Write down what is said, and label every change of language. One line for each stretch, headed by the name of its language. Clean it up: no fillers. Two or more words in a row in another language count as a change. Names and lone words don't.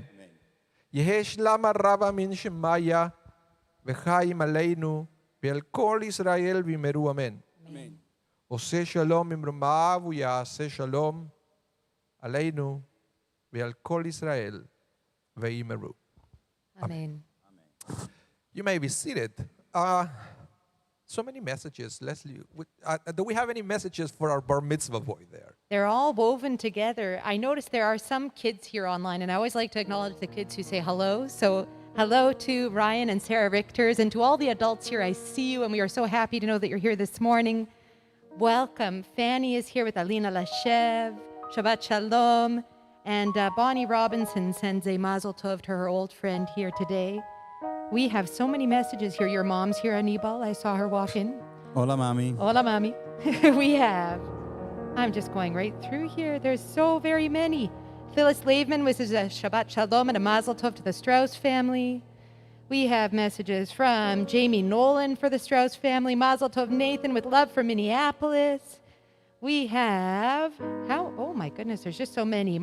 Aramaic: יהא שלמא רבא מן שמיא וחיים עלינו ועל כל ישראל ואמרו אמן.
Hebrew: עושה שלום במרומיו ויעשה שלום עלינו ועל כל ישראל ואמרו. Amen.
English: You may be seated. So many messages, Leslie. Do we have any messages for our bar mitzvah boy there? They're all woven together. I noticed there are some kids here online, and I always like to acknowledge the kids who say hello. So hello to Ryan and Sarah Richters, and to all the adults here. I see you, and we are so happy to know that you're here this morning. Welcome. Fanny is here with Alina Lashev,
Hebrew: שבת שלום,
English: and Bonnie Robinson sends a
Yiddish: מזל טוב
English: to her old friend here today. We have so many messages here. Your mom's here, Anibal. I saw her walk in.
Spanish: Hola, mami. Hola, mami.
English: We have. I'm just going right through here. There's so very many. Phyllis Laveman wishes a
Hebrew: שבת שלום
English: and a
Yiddish: מזל טוב
English: to the Strauss family. We have messages from Jamie Nolan for the Strauss family.
Yiddish: מזל טוב
English: Nathan with love from Minneapolis. We have, oh my goodness, there's just so many.